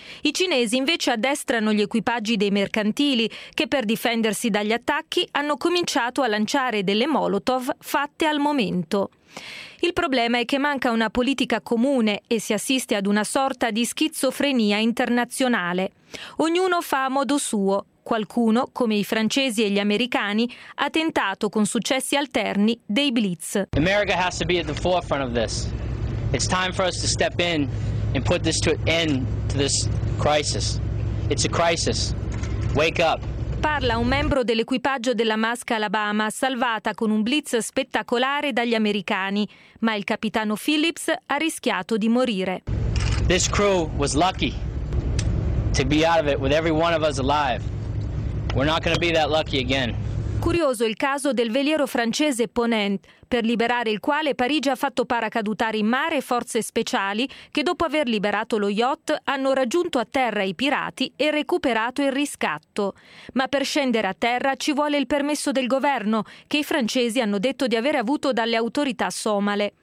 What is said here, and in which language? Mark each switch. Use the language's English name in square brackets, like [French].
[Italian] I cinesi invece addestrano gli equipaggi dei mercantili che per difendersi dagli attacchi hanno cominciato a lanciare delle Molotov fatte al momento. Il problema è che manca una politica comune e si assiste ad una sorta di schizofrenia internazionale. Ognuno fa a modo suo. Qualcuno, come i francesi e gli americani, ha tentato con successi alterni dei blitz. [English] America has to be at the forefront of this. It's time for us to step in and put this to an end to this crisis. It's a crisis. Wake up. [Italian] Parla un membro dell'equipaggio della Maska Alabama, salvata con un blitz spettacolare dagli americani, ma il capitano Phillips ha rischiato di morire. [English] This crew was lucky to be out of it with every one of us alive. We're not going to be that lucky again. [Italian] Curioso il caso del veliero francese Ponent, per liberare il quale Parigi ha fatto paracadutare in mare forze speciali che, dopo aver liberato lo yacht, hanno raggiunto a terra i pirati e recuperato il riscatto. Ma per scendere a terra ci vuole il permesso del governo, che i francesi hanno detto di avere avuto dalle autorità somale.